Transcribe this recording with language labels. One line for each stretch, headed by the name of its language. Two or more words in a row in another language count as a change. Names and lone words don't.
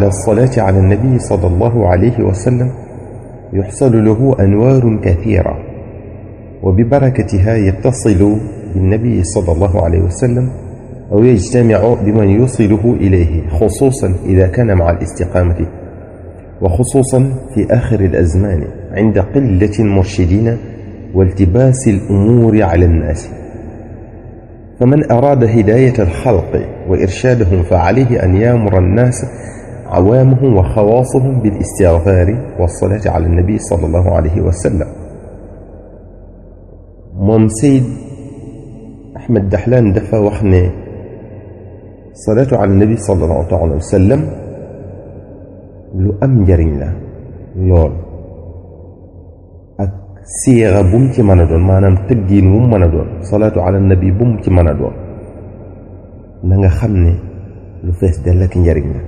Arabic: الصلاة على النبي صلى الله عليه وسلم يحصل له أنوار كثيرة، وببركتها يتصل بالنبي صلى الله عليه وسلم أو يجتمع بمن يوصله إليه، خصوصا إذا كان مع الاستقامة، وخصوصا في آخر الأزمان عند قلة المرشدين والتباس الأمور على الناس. فمن أراد هداية الخلق وإرشادهم فعليه أن يأمر الناس عوامهم وخواصهم بالاستغفار والصلاة على النبي صلى الله عليه وسلم.
Wolof: moom Seyd Ahmed Dahlan dafa wax ne
Arabic: صلاة على النبي صلى الله عليه وسلم
Wolof: lu am njariñ la lool, ak siira bu mu ci mën a doon, maanaam tëggiin wu mu mën a doon,
Arabic: صلاة على النبي
Wolof: bu mu ci mën a doon, na nga xam ne lu fees dell ak njariñ la.